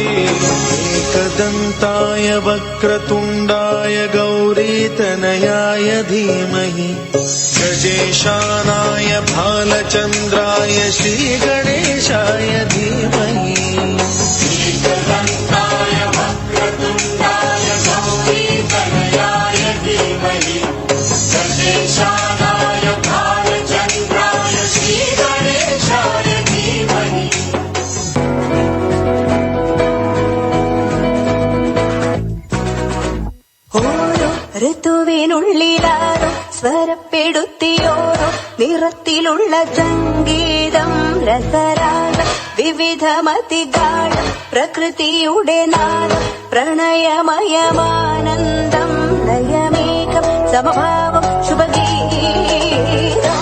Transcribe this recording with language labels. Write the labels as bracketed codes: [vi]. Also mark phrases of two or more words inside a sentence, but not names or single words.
[sa] एकदन्ताय वक्रतुण्डाय गौरीतनयाय धीमहि गजेशानाय भालचन्द्राय श्रीगणेशाय धीमहि एकदन्ताय वक्रतुण्डाय गौरीतनयाय धीमहि गजेशानाय भालचन्द्राय श्रीगणेशाय धीमहि. [ml] ഓരോ ഋതുവിനുള്ളിലാരോ സ്വരപ്പെടുത്തിയോരോ നിറത്തിലുള്ള സംഗീതം രസരാഗം വിവിധമതിഗാഠം പ്രകൃതിയുടെ നാദം പ്രണയമയമാനന്ദം ലയമേകം സമഭാവം ശുഭഗീതം.